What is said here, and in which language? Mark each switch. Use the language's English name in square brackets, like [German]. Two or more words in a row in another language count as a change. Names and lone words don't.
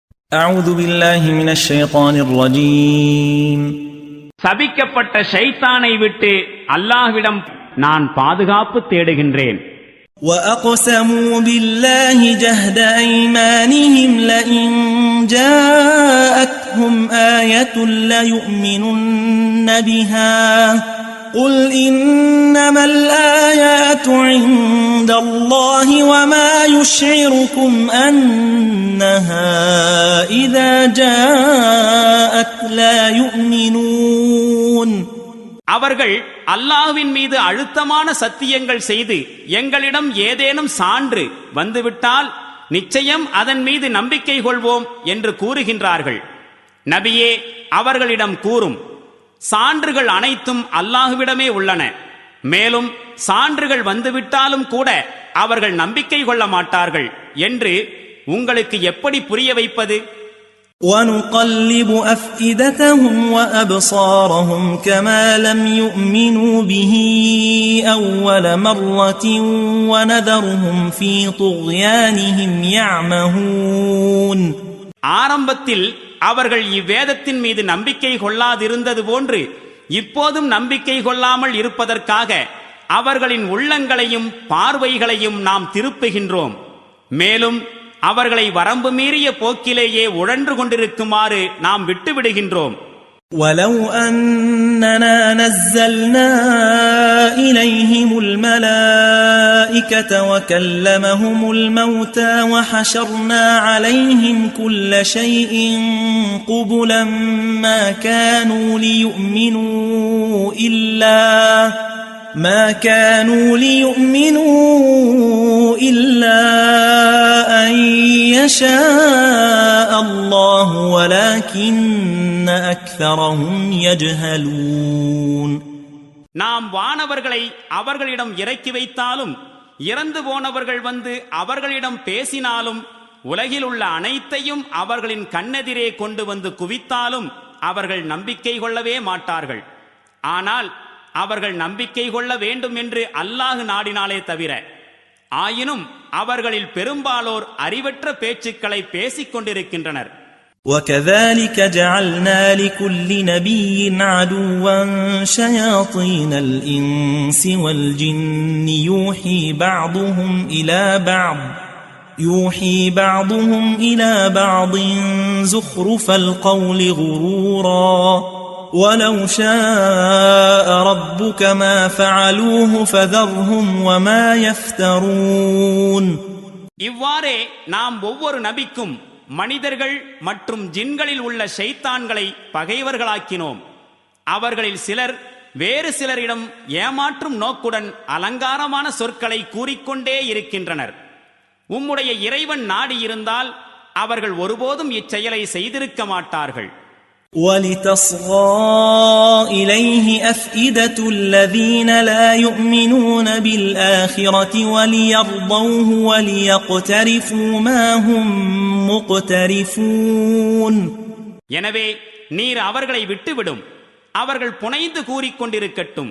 [Arabic] أعوذ بالله من الشيطان الرجيم [Tamil] சபிக்கப்பட்ட ஷைத்தானை விட்டு அல்லாஹ்விடம் நான் பாதுகாப்பு தேடுகின்றேன். [Arabic] وأقسموا بالله جهد أيمانهم لئن جاءتهم آية ليؤمنن بها قل إنما الآيات عند الله وما يشعركم أنها إذا جاءت لا يؤمنون. [Tamil] அவர்கள் அல்லாஹ்வின் மீது அழுத்தமான சத்தியங்கள் செய்து எங்களிடம் ஏதேனும் சான்று வந்துவிட்டால் நிச்சயம் அதன் மீது நம்பிக்கை கொள்வோம் என்று கூறுகின்றார்கள். நபியே, அவர்களிடம் கூறும், சான்றுகள் அனைத்தும் அல்லாஹ்விடமே உள்ளன. மேலும் சான்றுகள் வந்துவிட்டாலும் கூட அவர்கள் நம்பிக்கை கொள்ள மாட்டார்கள் என்று உங்களுக்கு எப்படி புரிய வைப்பது? [Arabic] وَنُقَلِّبُ أَفْئِدَتَهُمْ وَأَبْصَارَهُمْ كَمَا لَمْ يُؤْمِنُوا بِهِ أَوَّلَ مَرَّةٍ وَنَذَرُهُمْ فِي طُغْيَانِهِمْ يَعْمَهُونَ. [Tamil] ஆரம்பத்தில் அவர்கள் இவ்வேதத்தின் மீது நம்பிக்கை கொள்ளாதிருந்தது போன்று இப்போதும் நம்பிக்கை கொள்ளாமல் இருப்பதற்காக அவர்களின் உள்ளங்களையும் பார்வைகளையும் நாம் திருப்புகின்றோம். மேலும் அவர்களை வரம்பு மீறிய போக்கிலேயே உழன்று கொண்டிருக்குமாறு நாம் விட்டுவிடுகின்றோம். [Arabic] وَلَوْ أَنَّنَا نَزَّلْنَا إِلَيْهِمُ الْمَلَائِكَةَ وَكَلَّمَهُمُ الْمَوْتَى وَحَشَرْنَا عَلَيْهِمْ كُلَّ شَيْءٍ قُبُلًا مَا كَانُوا لِيُؤْمِنُوا إِلَّا أَن يَشَاءَ اللَّهُ وَلَكِنَّ أَكْثَرَهُمْ يَجْهَلُونَ. [Tamil] நாம் வானவர்களை அவர்களிடம் இறக்கி வைத்தாலும் இறந்து போனவர்கள் வந்து அவர்களிடம் பேசினாலும் உலகில் உள்ள அனைத்தையும் அவர்களின் கண்ணெதிரே கொண்டு வந்து குவித்தாலும் அவர்கள் நம்பிக்கை கொள்ளவே மாட்டார்கள். ஆனால் அவர்கள் நம்பிக்கை கொள்ள வேண்டும் என்று அல்லாஹ் நாடினாலே தவிர. ஆயினும் அவர்களில் பெரும்பாலோர் அறிவற்ற பேச்சுக்களை பேசிக் கொண்டிருக்கின்றனர். [Arabic] وَكَذَلِكَ جَعَلْنَا لِكُلِّ نَبِيٍّ عَدُوًّا شَيَاطِينَ الْإِنسِ وَالْجِنِّ يُوحِي بَعْضُهُمْ إِلَى بَعْضٍ زُخْرُفَ الْقَوْلِ غُرُورًا وَلَوْ شَاءَ رَبُّكَ مَا فَعَلُوهُ فَذَرْهُمْ وَمَا يَفْتَرُونَ. [Tamil] இவ்வாறே நாம் ஒவ்வொரு நபிக்கும் மனிதர்கள் மற்றும் ஜின்களில் உள்ள ஷைத்தான்களை பகைவர்களாக்கினோம். அவர்களில் சிலர் வேறு சிலரிடம் ஏமாற்றும் நோக்குடன் அலங்காரமான சொற்களை கூறிக்கொண்டே இருக்கின்றனர். உம்முடைய இறைவன் நாடியிருந்தால் அவர்கள் ஒருபோதும் இச்செயலை செய்திருக்க மாட்டார்கள். [Arabic] وَلِتَصْغَى إِلَيْهِ أَفْئِدَةُ الَّذِينَ لَا يُؤْمِنُونَ بِالْآخِرَةِ وَلِيَرْضَوْهُ وَلِيَقْتَرِفُوا مَا هُمْ مُقْتَرِفُونَ. [Tamil] எனவே நீர் அவர்களை விட்டுவிடும், அவர்கள் புனைந்து கூறிக்கொண்டிருக்கட்டும்.